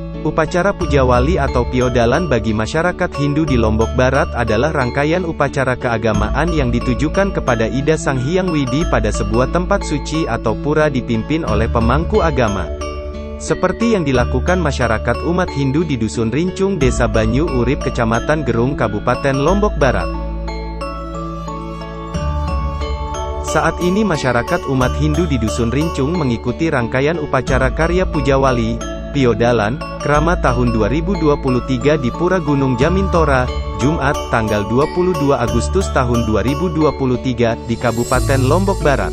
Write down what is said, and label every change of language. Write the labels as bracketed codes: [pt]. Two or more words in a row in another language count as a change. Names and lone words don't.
[id] Upacara Puja Wali atau Piodalan bagi masyarakat Hindu di Lombok Barat adalah rangkaian upacara keagamaan yang ditujukan kepada Ida Sang Hyang Widi pada sebuah tempat suci atau pura dipimpin oleh pemangku agama. Seperti yang dilakukan masyarakat umat Hindu di Dusun Rincung, Desa Banyu Urip, Kecamatan Gerung, Kabupaten Lombok Barat. Saat ini masyarakat umat Hindu di Dusun Rincung mengikuti rangkaian upacara karya Puja Wali, Piodalan, Krama tahun 2023 di Pura Gunung Jamintora, Jumat, tanggal 22 Agustus tahun 2023, di Kabupaten Lombok Barat.